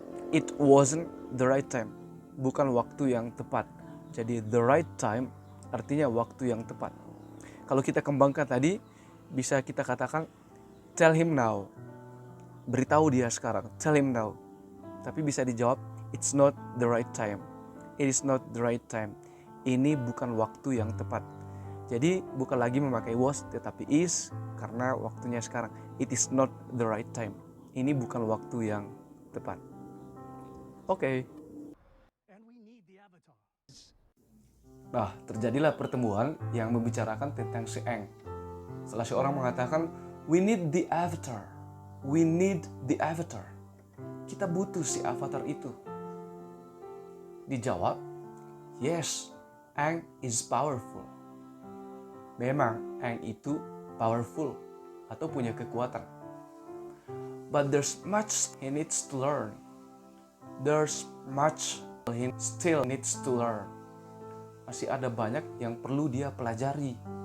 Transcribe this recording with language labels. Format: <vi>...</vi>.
<en>It wasn't the right time.</en> <id>Bukan waktu yang tepat. Jadi</id> <en>the right time</en> <id>artinya waktu yang tepat. Kalau kita kembangkan tadi, bisa kita katakan,</id> <en>tell him now.</en> <id>Beritahu dia sekarang,</id> <en>tell him now.</en> <id>Tapi bisa dijawab,</id> <en>it's not the right time. It is not the right time.</en> <id>Ini bukan waktu yang tepat. Jadi bukan lagi memakai was tetapi is karena waktunya sekarang.</id> <en>It is not the right time.</en> <id>Ini bukan waktu yang tepat. Oke. Nah, terjadilah pertemuan yang membicarakan tentang si Aang. Salah seorang mengatakan,</id> <en>we need the avatar. We need the avatar.</en> <id>Kita butuh si avatar itu. Dijawab,</id> <en>yes, Aang is powerful.</en> <id>Memang Aang itu powerful atau punya kekuatan.</id> <en>But there's much he needs to learn. There's much he still needs to learn.</en> <id>Masih ada banyak yang perlu dia pelajari.</id>